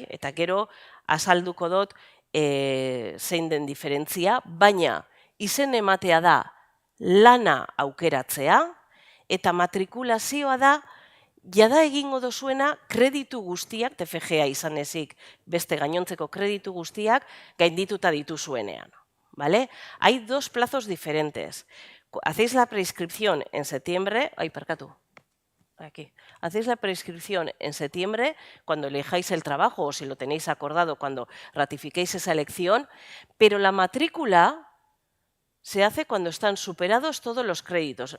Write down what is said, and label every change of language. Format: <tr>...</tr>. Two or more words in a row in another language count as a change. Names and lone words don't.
<eu>Eta gero azalduko dut zein den diferentzia, baina izen ematea da lana aukeratzea eta matrikulazioa da jada egingo dozuena kreditu guztiak, TFG-a izan ezik beste gainontzeko kreditu guztiak gaindituta dituzuenean.</eu> <es>¿Vale? Hay dos plazos diferentes. Hacéis la preinscripción en septiembre, aquí. Hacéis la preinscripción en septiembre cuando elijáis el trabajo o si lo tenéis acordado cuando ratifiquéis esa elección, pero la matrícula se hace cuando están superados todos los créditos.</es>